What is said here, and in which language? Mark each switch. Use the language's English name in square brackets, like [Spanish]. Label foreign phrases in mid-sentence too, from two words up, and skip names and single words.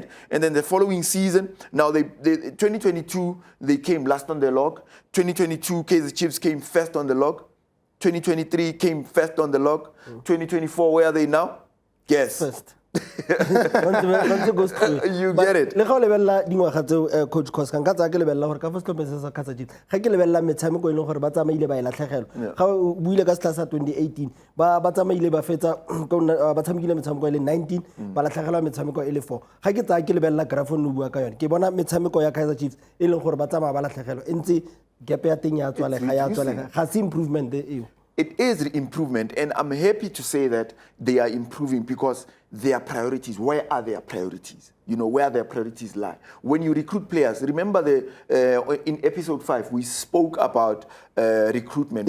[English] And then the following season, now 2022, they came last on the log. 2022, Kaizer Chiefs came first on the log. 2023 came first on the log. 2024, where are they now? Guess. First. Once it goes through. You But get it. [Tswana] le ga o lebella dingwaga tseo coach Cos ka tsaya ke lebella gore ka fa setlhopeng se sa Kaizer Chiefs ga ke lebella metshameko e leng gore ba tsamaile ba e latlhegelwa ga o buile ka setlha sa 2018 ba tsamaile ba fetsa ba tshamekile metshameko e le 19 ba latlhegelwa metshameko e le 4 ga ke tsaya ke lebella graph no bua ka yone ke bona metshameko ya Kaizer Chiefs e leng gore ba tsamaya ba latlhegelwa ntse gap ya teng ya tswalega ga se improvement eo. [English] It is improvement, and I'm happy to say that they are improving because their priorities, where are their priorities? You know, where their priorities lie. When you recruit players, remember in episode 5, we spoke about recruitment.